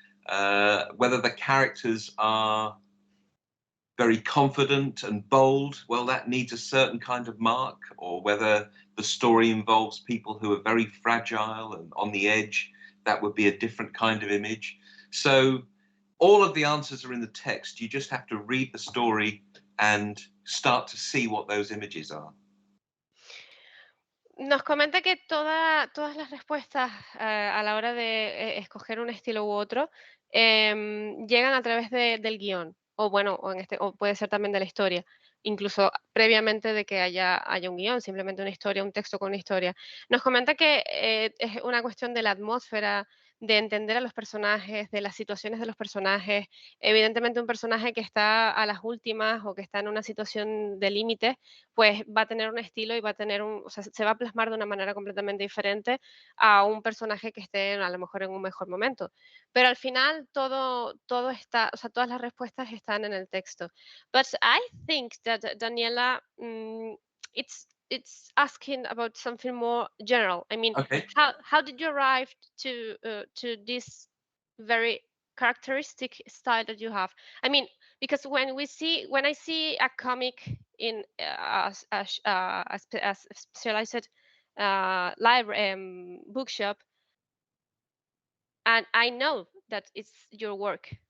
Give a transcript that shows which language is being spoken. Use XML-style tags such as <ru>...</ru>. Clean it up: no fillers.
<en>Whether the characters are very confident and bold, well, that needs a certain kind of mark, or whether the story involves people who are very fragile and on the edge, that would be a different kind of image. So all of the answers are in the text. You just have to read the story and start to see what those images are.</en> <es>nos comenta que todas las respuestas a la hora de escoger un estilo u otro llegan a través del guión, o bueno, o puede ser también de la historia, incluso previamente de que haya un guión, simplemente una historia, un texto con una historia. Nos comenta que es una cuestión de la atmósfera, de entender a los personajes, de las situaciones de los personajes. Evidentemente, un personaje que está a las últimas o que está en una situación de límite pues va a tener un estilo y va a tener o sea, se va a plasmar de una manera completamente diferente a un personaje que esté a lo mejor en un mejor momento. Pero al final todo está, o sea, todas las respuestas están en el texto.</es> <en>But I think that Daniela, it's asking about something more general. I mean, Okay. how did you arrive to this very characteristic style that you have? I mean, because when I see a comic in a specialized library bookshop, and I know that it's your work</en>